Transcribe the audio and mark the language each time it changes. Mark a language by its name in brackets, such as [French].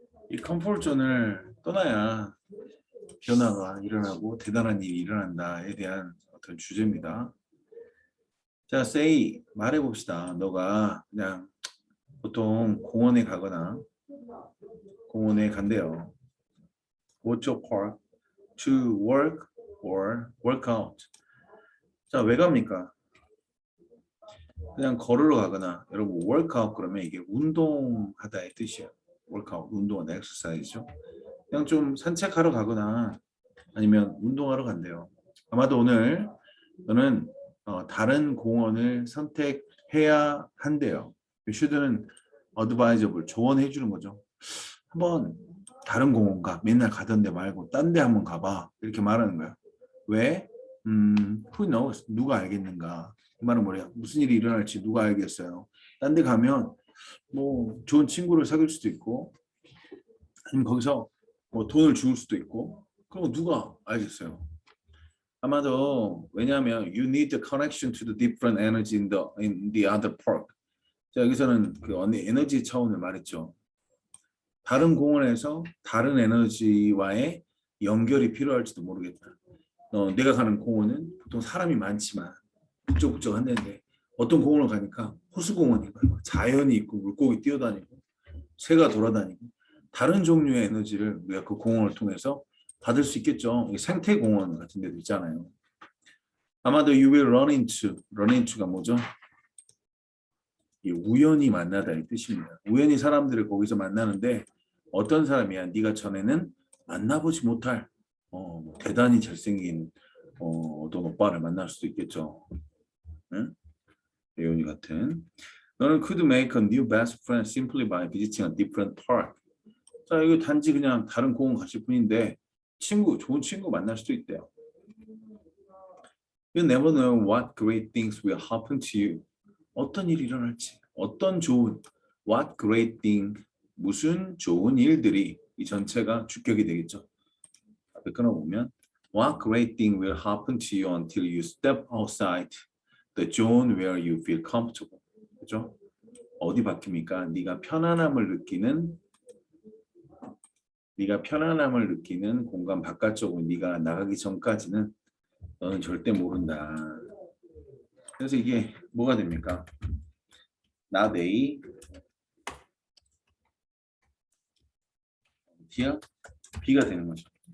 [Korean] 이 컴포트존을 떠나야 변화가 일어나고 대단한 일이 일어난다에 대한 어떤 주제입니다. 자, [English] say [Korean] 말해봅시다. 너가 그냥 보통 공원에 가거나 공원에 간대요. [English] Go to park to work or work out. [Korean] 자, 왜 갑니까? 그냥 걸으러 가거나 여러분 workout 그러면 이게 운동하다의 뜻이에요. workout 운동은 exercise죠. 그냥 좀 산책하러 가거나 아니면 운동하러 간대요. 아마도 오늘 너는 다른 공원을 선택해야 한대요. should는 advisable 조언해 주는 거죠. 한번 다른 공원 가. 맨날 가던 데 말고 딴 데 한번 가봐. 이렇게 말하는 거예요. 왜? [English] who knows? [Korean] 누가 알겠는가? 그 말은 뭐래요? 무슨 일이 일어날지 누가 알겠어요? 딴 데 가면 뭐 좋은 친구를 사귈 수도 있고 아니면 거기서 뭐 돈을 주울 수도 있고 그럼 누가 알겠어요? 아마도 왜냐하면 [English] you need the connection to the different energy in the other park. [Korean] 자, 여기서는 그 에너지 차원을 말했죠. 다른 공원에서 다른 에너지와의 연결이 필요할지도 모르겠다. 내가 가는 공원은 보통 사람이 많지만 북적북적한데 어떤 공원을 가니까 호수공원인 거예요. 자연이 있고 물고기 뛰어다니고 새가 돌아다니고 다른 종류의 에너지를 우리가 그 공원을 통해서 받을 수 있겠죠. 생태공원 같은 데도 있잖아요. 아마도 [English] you will run into가 [Korean] 뭐죠? 우연히 만나다 이 뜻입니다. 우연히 사람들을 거기서 만나는데 어떤 사람이야? 네가 전에는 만나보지 못할 대단히 잘생긴 어떤 오빠를 만날 수도 있겠죠. 응? 예원이 같은. 너는 [English] could make a new best friend simply by visiting a different park. [Korean] 자, 이거 단지 그냥 다른 공원 가실 뿐인데 좋은 친구 만날 수도 있대요. [English] You never know what great things will happen to you. [Korean] 어떤 일이 일어날지, 어떤 좋은, [English] what great thing, [Korean] 무슨 좋은 일들이 이 전체가 주격이 되겠죠. 앞에 끊어보면 [English] what great thing will happen to you until you step outside the zone where you feel comfortable. [Korean] 그죠? 어디 바뀝니까? 네가 편안함을 느끼는 공간 바깥쪽으로 네가 나가기 전까지는 너는 절대 모른다. 그래서 이게 뭐가 됩니까? not A, D야? B가 되는 거죠.